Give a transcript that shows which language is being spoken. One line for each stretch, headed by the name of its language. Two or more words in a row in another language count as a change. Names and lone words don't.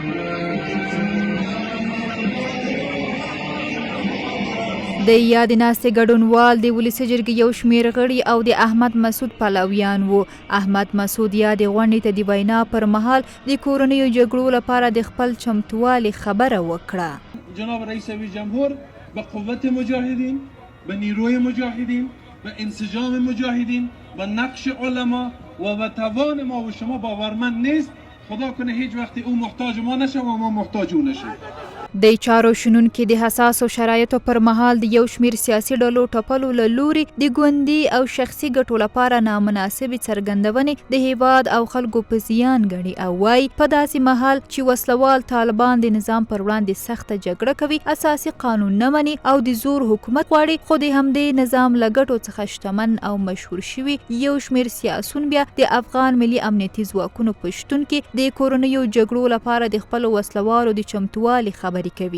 Pashto: د یاد ناستې ګډونوال د ولسي جرګې یو شمېر غړي او د احمد مسعود پلویان وو. احمد مسعود یا د غونډې ته د وینا پر مهال د کورنیو جګړو لپاره د خپل چمتووالي خبره وکړه.
Persian: جناب رئیس جمهور به قوت مجاهدین، به نیروی مجاهدین، به انسجام مجاهدین، به نقش علما و به توان ما و شما باورمند نیست. خدا کنه هیچ وقتی او محتاج ما نشه و ما محتاج او نشه.
Pashto: د چارو شنونکي د حساسو شرایطو پر مهال د یو شمېر سیاسي ډلو ټپلو له لوري د ګوندي او شخصي ګټو لپاره نامناسبې څرګندونې د هیواد او خلکو په زیان ګڼي او وایي په داسې مهال چې وسلوال طالبان د نظام پر وړاندې سخته جګړه کوي، اساسي قانون نه مني او د زور حکومت غواړي، خو د همدې نظام له ګټو څخه شتمن او مشهور شوي یو شمېر سیاسون بیا د افغان ملي امنیتي ځواکونو په شتون کې د کورنیو جګړو لپاره د خپلو وسلوالو د چمتووالي خبرې کوي.